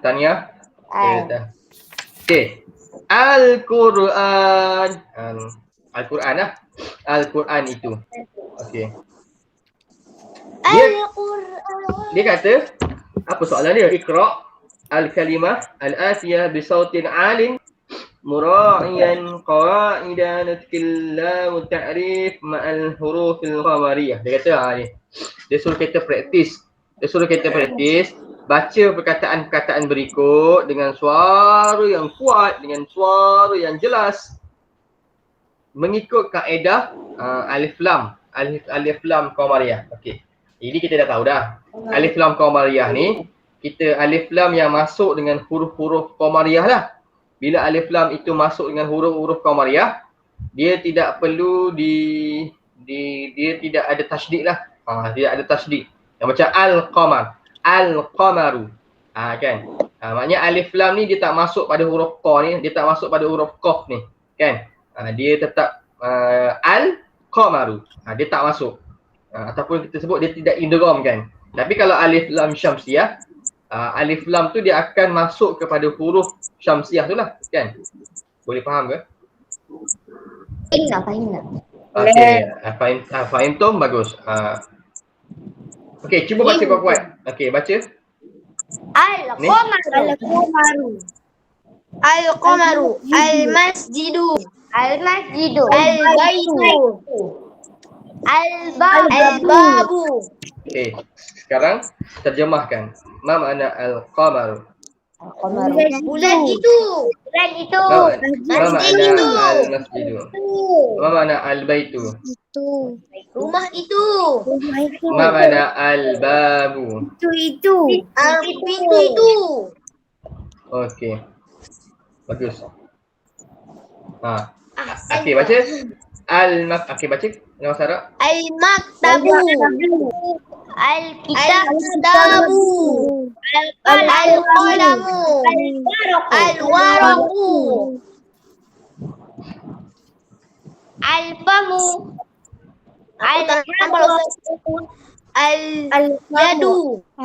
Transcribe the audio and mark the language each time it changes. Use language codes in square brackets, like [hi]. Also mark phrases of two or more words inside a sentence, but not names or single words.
[ms] Tania. Okey. Al-Quran. Al-Quran lah. Al-Quran itu. Okey. Dia kata, apa soalan dia? [ar] اقرأ الكلمة الآتية بصوت عال مراعيا قواعد نطق لام تعريف مع الحروف القمرية. [ms] Dia kata ni. Dia suruh kita praktis. Baca perkataan-perkataan berikut dengan suara yang kuat, dengan suara yang jelas. Mengikut kaedah alif lam qamariyah. Okey. Jadi kita dah tahu dah. Alif lam qamariyah ni, kita alif lam yang masuk dengan huruf-huruf qamariyah lah. Bila alif lam itu masuk dengan huruf-huruf qamariyah, dia tidak perlu dia tidak ada tasydid lah. Tidak ada tasydid. Yang macam [ar] القمر، القمرُ. [ms] Kan? Maknanya alif lam ni dia tak masuk pada huruf qa ni, dia tak masuk pada huruf qaf ni, kan? Dia tetap al-qamaru. Dia tak masuk. ataupun kita sebut dia tidak idgham kan. Tapi kalau alif lam syamsiah, alif lam tu dia akan masuk kepada huruf syamsiah tu lah kan. Boleh faham ke? Faham tak? Okey, faham tu bagus. Okey, cuba baca kuat-kuat. Okey, baca. [ar] القمرُ. القمرُ. المسجدُ. المسجدُ. البيتُ. البابُ. [ms] Okey, sekarang terjemahkan. Ma makna al-qamar? Bulan itu. Bulan itu. Ma makna al-masjidu? Ma makna al-baitu? Itu. Rumah itu. Ma makna al-babu? Pintu itu. Okey. Bagus. Okey, baca. Okey, baca. Nama Sarah. [ar] المكتبُ. الكتابُ. القلمُ. الورقُ. الفمُ. اليدُ.